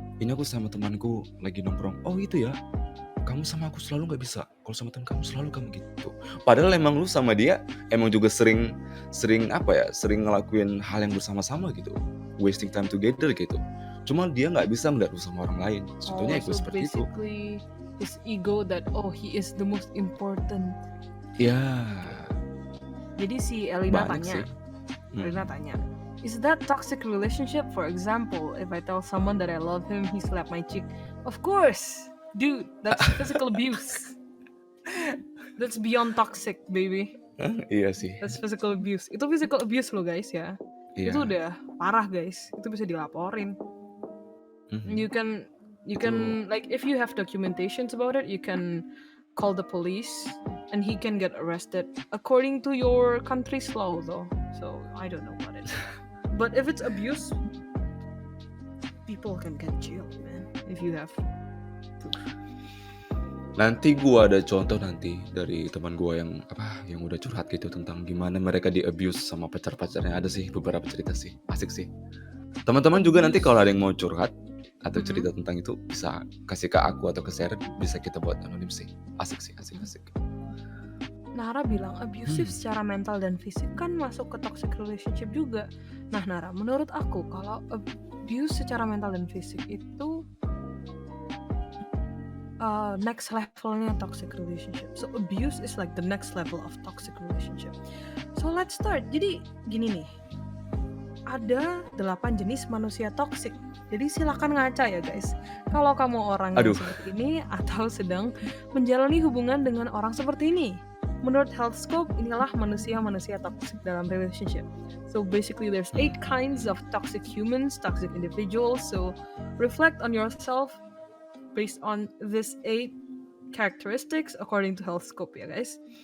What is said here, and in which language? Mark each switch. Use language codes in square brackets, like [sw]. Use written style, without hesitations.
[id] Ini aku sama temanku lagi nongkrong. Oh itu ya, kamu sama aku selalu nggak bisa. Kalau sama teman kamu selalu kamu gitu. Padahal emang lu sama dia emang juga sering ngelakuin hal yang bersama-sama gitu, [en] wasting time together [id] gitu. Cuma dia nggak bisa melihat lu sama orang lain. Contohnya ego seperti itu. [en] Basically his ego that he is the most important. [id] Ya. Jadi si Elina Banyak tanya, sih. Elina tanya, [en] is that toxic relationship? For example, if I tell someone that I love him, he slapped my cheek. Of course, dude, that's physical abuse. That's beyond toxic, baby. [id] Iya sih. [en] That's physical abuse. [id] Itu physical abuse loh guys ya. Iya. Itu udah parah guys. Itu bisa dilaporin. [en] You can like if you have documentations about it, you can call the police and he can get arrested according to your country's law though. So I don't know about it. But if it's abuse, people can get jailed, man. If you have proof. [id] Nanti gua ada contoh nanti dari teman gua yang udah curhat gitu tentang gimana mereka di abuse sama pacar-pacarnya. Ada sih beberapa cerita sih, asik sih. Teman-teman juga nanti kalau ada yang mau curhat atau cerita tentang itu bisa kasih ke aku atau ke Sharon, bisa kita buat anonim sih. Asik sih, asik. Nara bilang abusive secara mental dan fisik kan masuk ke toxic relationship juga. Nah Nara, menurut aku kalau abuse secara mental dan fisik itu next levelnya toxic relationship. [en] So abuse is like the next level of toxic relationship. So let's start. [id] Jadi gini nih, ada 8 jenis manusia toxic. Jadi silakan ngaca ya guys. Kalau kamu orang yang seperti ini atau sedang menjalani hubungan dengan orang seperti ini. Menurut Healthscope, inilah manusia-manusia toxic dalam relationship. [en] So basically there's 8 kinds of toxic humans, toxic individuals. So reflect on yourself based on this 8 characteristics according to Healthscope ya guys.